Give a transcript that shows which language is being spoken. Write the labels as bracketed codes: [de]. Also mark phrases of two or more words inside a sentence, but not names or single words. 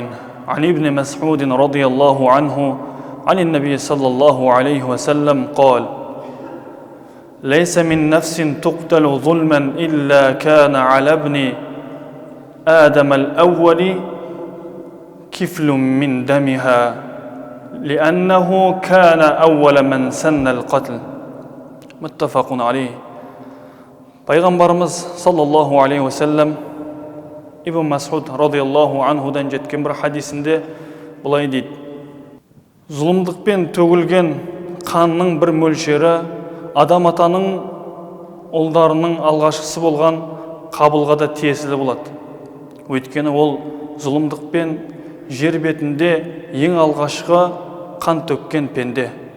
[ar] عن ابن مسعود رضي الله عنه عن النبي صلى الله عليه وسلم قال: ليس من نفس تقتل ظلما إلا كان على ابن آدم الأول كفل من دمها لأنه كان أول من سن القتل. متفق عليه. [kk] Пайғамбарымыз [ar] صلى الله عليه وسلم [kk] Ибн Мас'уд [ar] رضي الله عنه [kk] жеткен бір хадисінде былай дейді: зұлымдықпен төгілген қанның бір мөлшері адам атаның ұлдарының алғашқысы болған Қабылға да тиесілі болады. Өйткені ол зұлымдықпен жер бетінде ең алғашқы қан төккен пенде.